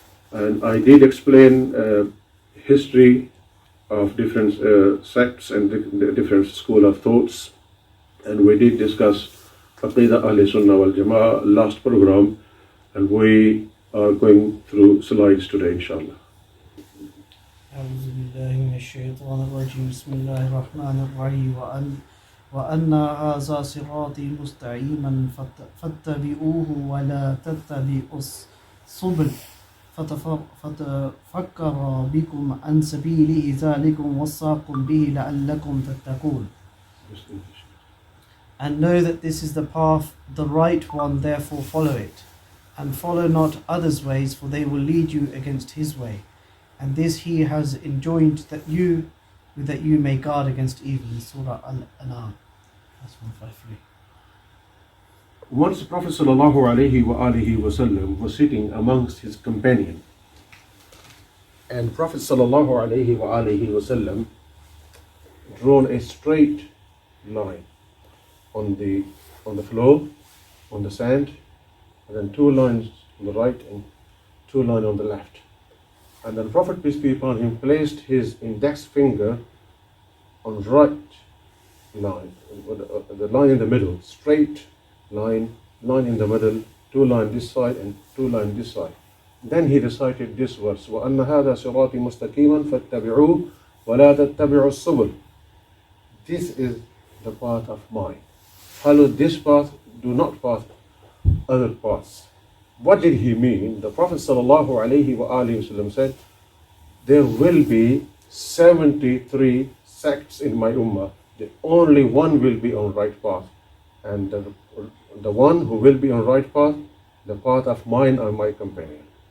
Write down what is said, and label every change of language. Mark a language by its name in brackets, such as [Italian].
[English] And I did explain history of different sects and the different school of thoughts. And we did discuss Aqidah Sunnnat Wal Jamat last program. And we are going through slides today, inshallah. [Arabic] أعوذ بالله من الشيطان الرجيم بسم الله الرحمن الرحيم وأن هذا صراطي مستقيما فاتبعوه ولا تتبعوا السبل فتفكر بكم عن سبيله ذلكم وصاكم به لعلكم تتقون. [English] And know that this is the path, the right one, therefore follow it. And follow not others' ways, for they will lead you against his way. And this he has enjoined that you may guard against evil. In Surah Al-An'am. That's 153. Once the Prophet ﷺ was sitting amongst his companion. And Prophet ﷺ drawn a straight line on the floor, on the sand, and then 2 lines on the right and 2 lines on the left. And then Prophet, peace be upon him, placed his index finger on right line, the line in the middle, straight line in the middle, 2 lines this side and 2 lines this side. Then he recited this verse, [Arabic] وَأَنَّ هَذَا صِرَاطِي مُسْتَقِيمًا فَاتَّبِعُوهُ وَلَا تَتَّبِعُوا السُّبُلَ. [English] This is the path of mine. Follow this path, do not pass other paths. What did he mean? The Prophet ﷺ said, there will be 73 sects in my ummah. The only one will be on right path. And the one who will be on right path, the path of mine and my companion.